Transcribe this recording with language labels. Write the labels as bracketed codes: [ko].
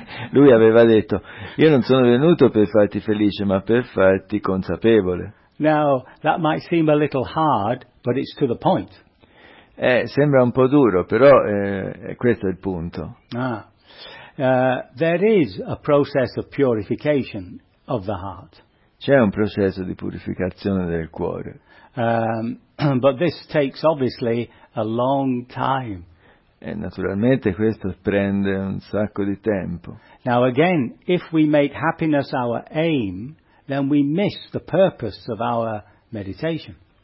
[it] Lui aveva detto, io non sono venuto per farti felice, ma per farti consapevole. [en] Now, that might seem a little hard, but it's to the point. [it] Sembra un po' duro, però questo è il punto. [en] There is a process of purification of the heart. [it] C'è un processo di purificazione del cuore. [en] But this takes, obviously, a long time. [it] E naturalmente questo prende un sacco di tempo. [en] Now, again, if we make happiness our aim, then we miss the purpose of our meditation.